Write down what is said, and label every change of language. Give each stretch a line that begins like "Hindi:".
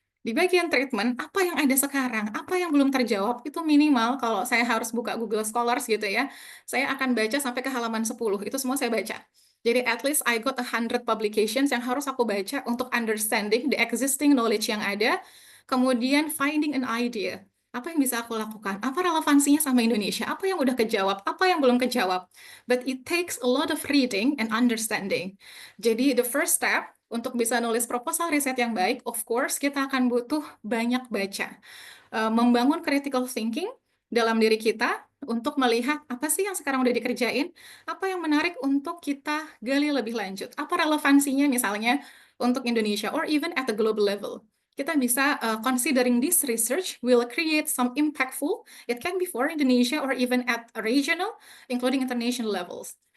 Indonesian: Di bagian treatment, apa yang ada sekarang, apa yang belum terjawab, itu minimal kalau saya harus buka Google Scholars gitu ya, saya akan baca sampai ke halaman 10, itu semua saya baca.
English: Jadi at least I got 100 publications
Indonesian: yang harus aku baca untuk
English: understanding the existing knowledge
Indonesian: yang ada, kemudian
English: finding an idea.
Indonesian: Apa yang bisa aku lakukan? Apa relevansinya sama Indonesia? Apa yang udah kejawab? Apa yang belum kejawab?
English: But it takes a lot of reading and understanding.
Indonesian: Jadi
English: the first step
Indonesian: untuk bisa nulis proposal riset yang baik,
English: of course
Indonesian: kita akan butuh banyak baca. Membangun critical thinking dalam diri kita untuk melihat apa sih yang sekarang udah dikerjain, apa yang menarik untuk kita gali lebih lanjut, apa relevansinya misalnya untuk Indonesia
English: or even at the global level.
Indonesian: Kita bisa
English: considering this research will create some impactful, it can be for Indonesia or even at a regional, including international levels.